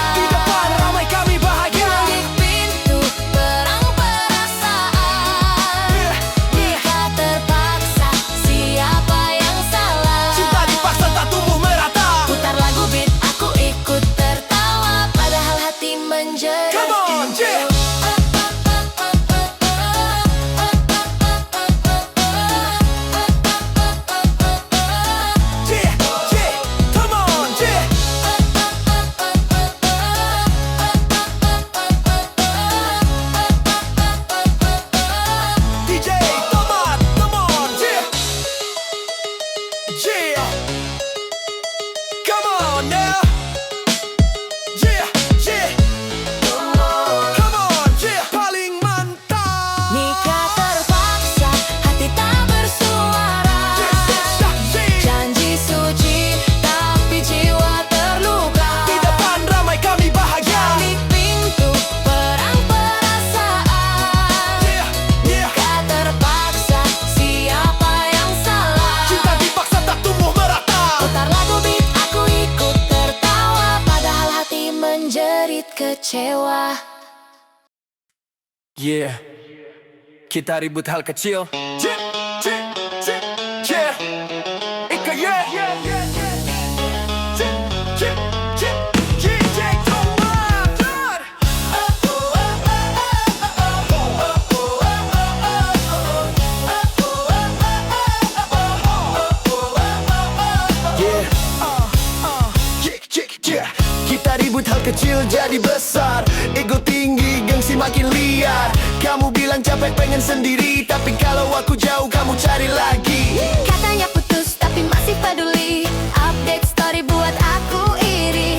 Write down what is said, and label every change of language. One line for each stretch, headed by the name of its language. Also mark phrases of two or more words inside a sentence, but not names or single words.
Indonesian: di depan ramai kami bahagia. Balik pintu, perang perasaan. Yeah, yeah. Nikah terpaksa, siapa yang salah? Cinta dipaksa tak tumbuh merata. Putar lagu beat, aku ikut tertawa, padahal hati menjerit.
English: Come on, yeah. Yeah, yeah. Come on, yeah. DJ Tomat, come on, yeah. Yeah. Come on now. Yeah, yeah. Come on, yeah.
Indonesian: Paling mantap. Nikah terpaksa, hati tak bersuara. Janji suci, tapi jiwa terluka. Di depan ramai kami bahagia. Balik pintu, perang perasaan. Yeah, yeah. Nikah terpaksa, siapa yang salah? Cinta dipaksa tak tumbuh merata. Putar lagu beat, aku ikut tertawa, padahal hati menjerit kecewa. Yeah. Kita ribut hal kecil. Yeah, yeah, yeah, yeah. Ika, yeah, yeah, yeah, yeah. Yeah, yeah, yeah. DJ Tomat. Yeah. Yeah. Kita ribut hal kecil jadi besar, ego tinggi, gengsi makin liar. Kamu bilang capek pengen sendiri, tapi kalau aku jauh kamu cari lagi. Katanya putus tapi masih peduli,
English: update story
Indonesian: buat aku iri.